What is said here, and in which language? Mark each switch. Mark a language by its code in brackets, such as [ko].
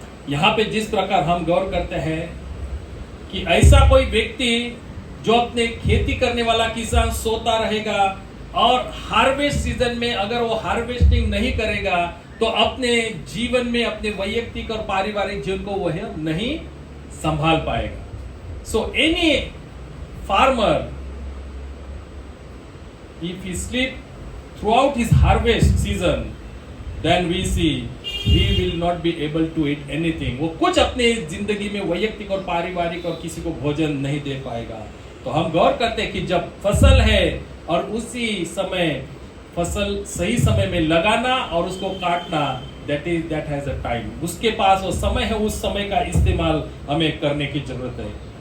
[hi] यहाँ पे जिस प्रकार हम गौर करते हैं कि ऐसा कोई व्यक्ति जो अपने खेती करने वाला किसान सोता रहेगा और हार्वेस्ट सीजन में अगर वो हार्वेस्टिंग नहीं करेगा तो अपने जीवन में अपने वैयक्तिक और पारिवारिक जीवन को वह नहीं संभाल पाएगा. [en] So any farmer, if he sleep throughout his harvest season, then we see he will not be able to eat anything. [hi] वो कुछ अपने जिंदगी में वैयक्तिक और पारिवारिक और किसी को भोजन नहीं दे पाएगा. तो हम गौर करते हैं कि जब फसल है और उसी समय फसल सही समय में लगाना और उसको काटना, [en] that has a time. [hi] उसके पास वो समय है, उस समय का इस्तेमाल हमें करने की जरूरत है.